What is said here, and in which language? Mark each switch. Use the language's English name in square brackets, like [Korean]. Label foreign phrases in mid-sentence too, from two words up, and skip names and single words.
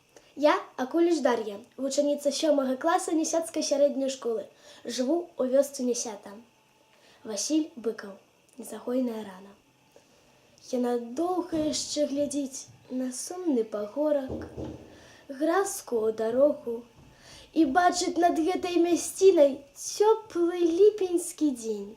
[Ukrainian] Я Акуліш Дар'я, вучениця 7 класу Несяцької середньої школи. [Belarusian] Живу у вёсцы Несята. Васіль Быкаў. Незагойная рана. Яна доўга яшчэ глядзіць на сумны пагорак, гразкую дарогу і бачыць над гэтай мясцінай цёплы ліпеньскі дзень.